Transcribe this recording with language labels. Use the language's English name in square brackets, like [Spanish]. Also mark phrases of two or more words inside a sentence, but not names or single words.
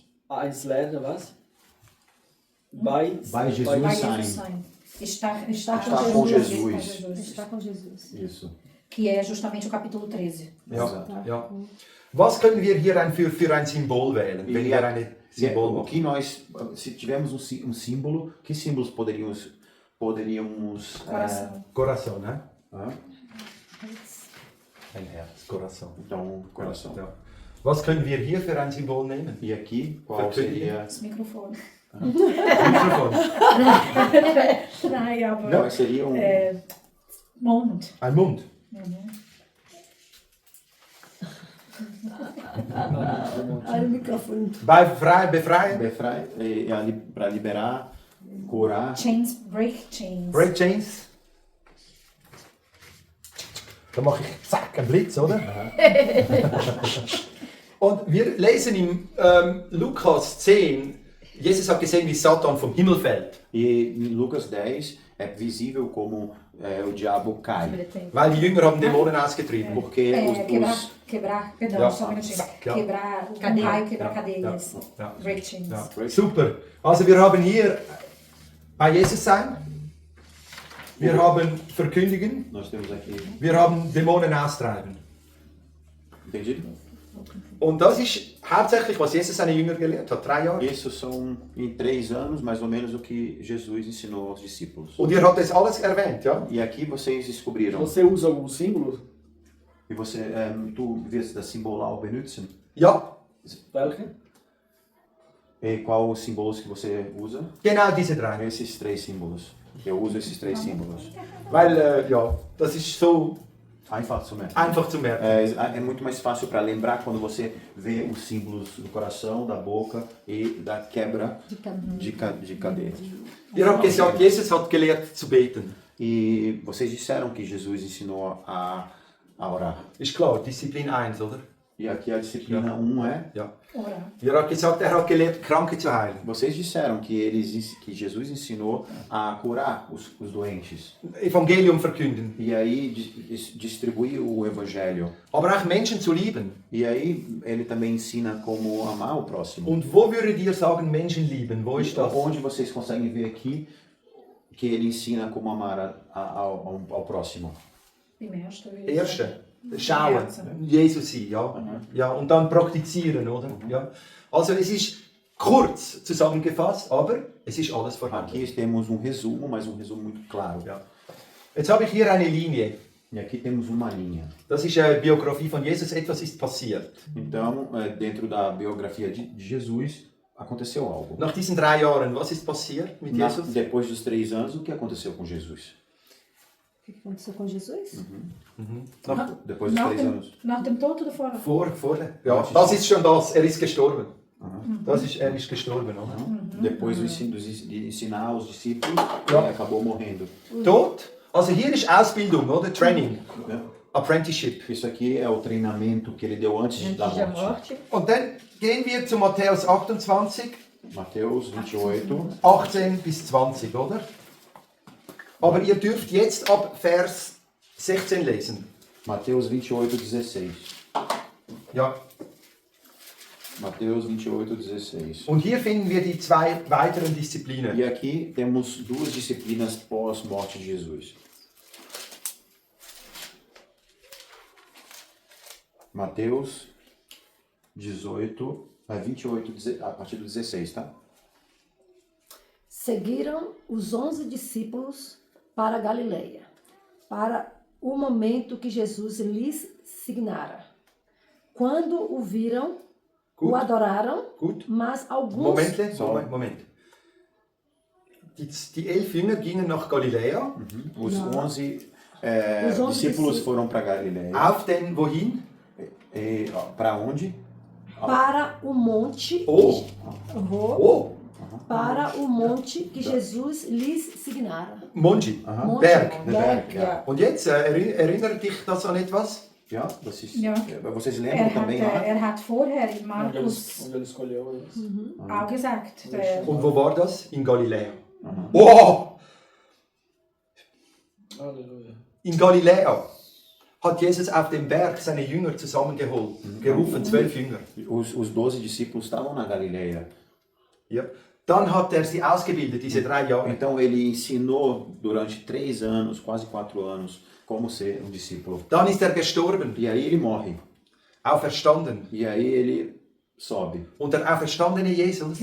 [German] Eins lernen, was? Bei Jesus Bei sein. Jesus sein. [Portuguese] Está com Jesus. está com Jesus. Isso. Que é justamente o capítulo 13. [German] Ja, [Portuguese] Exato. [German] ja. Was können wir hier für ein Symbol wählen, wenn wir ein Symbol [Portuguese] O [German] machen? [Portuguese] que nós, se tivermos um símbolo, que símbolos poderíamos Coração. Coração, né? [German] Ein Herz. [Portuguese] Coração. Então, coração. [German] Ja. Was können wir hier für ein Symbol nehmen? [Portuguese] E aqui, qual [German] Verkündigen. [Portuguese] seria? Esse microfone. [German] Mikrofon. Nein, aber [Portuguese] Não, seria [German] Mond. Ein Mund. [Portuguese] Olha o microfone. [German] Befreien. [Portuguese] para liberar, curar. [English] Chains, break chains. Break chains. [German] Da mache ich zack, ein Blitz, oder? Und wir lesen im Lukas 10, Jesus hat gesehen, wie Satan vom Himmel fällt. [Portuguese] E em Lucas 10 é visível como o diabo cai. [German] Weil die Jünger haben Dämonen ausgetrieben. [Portuguese] Porque Quebrar, perdão, [German] Ja. [Portuguese] só um minutinho. [German] Ja. [Portuguese] Quebrar o Cadeia. raio, quebrar cadeias. [German] Ja. [English] Break chains. [German] Ja. Super. Also wir haben hier bei Jesus sein. Wir haben verkündigen. [Portuguese] nós temos aqui, [German] Wir haben Dämonen austreiben. [Portuguese] entendido? [German] Und das ist hauptsächlich, was Jesus seine Jünger gelehrt hat. 3 Jahre. [Portuguese] Isso são em 3 anos, mais ou menos, o que Jesus ensinou aos discípulos. [German] Und ihr habt das alles erwähnt, ja? [Portuguese] E aqui vocês descobriram. Você usa algum símbolo? E tu [German] wirst das Symbol auch benutzen. Ja, Welche? [Portuguese] E qual os símbolos que você usa? [German] genau diese 3. [Portuguese] Esses 3 símbolos. Eu uso esses 3 símbolos. [German] Weil, ja, das ist so Einfach zu merken. einfach zu merken. [Portuguese] É muito mais fácil para lembrar quando você vê os símbolos do coração, da boca e da quebra de cadeia. [German] Ihr habt gesagt, Jesus hat gelehrt zu beten. [Portuguese] E vocês disseram que Jesus ensinou a orar. [German] Ist klar, Disziplin 1, oder? [Portuguese] E aqui a disciplina 1 é. [German] Ja. [Portuguese] Orar. [German] Ihr habt gesagt, er hat gelehrt, Kranke zu heilen. [Portuguese] Vocês disseram que Jesus ensinou a curar os doentes. [German] Evangelium verkünden. [Portuguese] E aí distribuir o evangelho. [German] Aber auch Menschen zu lieben. [Portuguese] E aí ele também ensina como amar o próximo. [German] Und wo würdet ihr sagen, Menschen lieben? Wo ist das? [Portuguese] Onde vocês conseguem ver aqui que ele ensina como amar ao próximo? [German] Im ersten will ich Erste, sagen. schauen, Herzen. Jesus sein, ja. Ja, und dann praktizieren, oder? Ja. Also es ist kurz zusammengefasst, aber es ist alles vorhanden. [Portuguese] Aqui temos resumo, mas resumo muito claro. [German] Ja. Jetzt habe ich hier eine Linie. [Portuguese] E aqui temos uma linha. [German] Das ist eine Biografie von Jesus, etwas ist passiert. [Portuguese] Então, dentro da biografia de Jesus, aconteceu algo. [German] Nach diesen 3 Jahren, was ist passiert mit Jesus? [Portuguese] Depois dos 3 anos, o que aconteceu com Jesus? O que aconteceu com Jesus? Depois dos 3 anos. [German] Nach dem Tod oder vorher? Vor, ja, das ist schon das, er ist gestorben. Er ist gestorben, oder? [Portuguese] Depois de ensinar os discípulos, [German] Ja. [Portuguese] ele acabou morrendo. [German] Dort, also hier ist Ausbildung, oder? Training, [Portuguese] Né? [English] Apprenticeship. [Portuguese] Isso aqui é o treinamento que ele deu antes Antes da da morte. morte. [German] Und dann gehen wir zu Matthäus 28, [Portuguese] Mateus 28. [German] 18 bis 20, oder? Aber ihr dürft jetzt ab Vers 16 lesen. [Portuguese] Mateus 28, 16. [German] Ja. [Portuguese] Mateus 28, 16. [German] Und hier finden wir die zwei weiteren Disziplinen. [Portuguese] E aqui temos duas disciplinas pós-morte de Jesus. Mateus 18, 28, a partir do 16, tá? Seguiram os 11 discípulos para a Galileia, para o momento que Jesus lhes signara. Quando o viram, [German] Gut. [Portuguese] o adoraram, [German] Gut. [Portuguese] mas alguns... [German] Moment. Die 11 Jünger gingen nach Galiläa. [Portuguese] Os Não. 11 Os 11 discípulos foram para Galiléia. [German] Auf den wohin? [Portuguese] Para onde? para o monte... Oh. Oh, Oh. para o monte que Jesus lhes signara. Monji. Monte, [German] Berg. Berg, ja. Und jetzt erinnert dich das an etwas? Ja, das ist, Ja. [Portuguese] vocês lembram também lá? [German] Er hat vorher in [Portuguese] Onde [German] Markus [Portuguese] ele escolheu eles. [German] auch gesagt, der, Und wo war das? In Galiläa. Oh! [Portuguese] Aleluia. [German] In Galiläa hat Jesus auf dem Berg seine Jünger zusammengeholt, gerufen, 12 Jünger. [Portuguese] Os 12 discípulos estavam na Galileia. [German] Ja. Dann hat er sie ausgebildet, diese 3 Jahre. [Portuguese] Então ele ensinou durante 3 anos, quase 4 anos, como ser um discípulo. [German] Dann ist er gestorben, [Portuguese] E aí ele morre. [German] auferstanden. [Portuguese] E aí ele sobe, [German] Und der auferstandene Jesus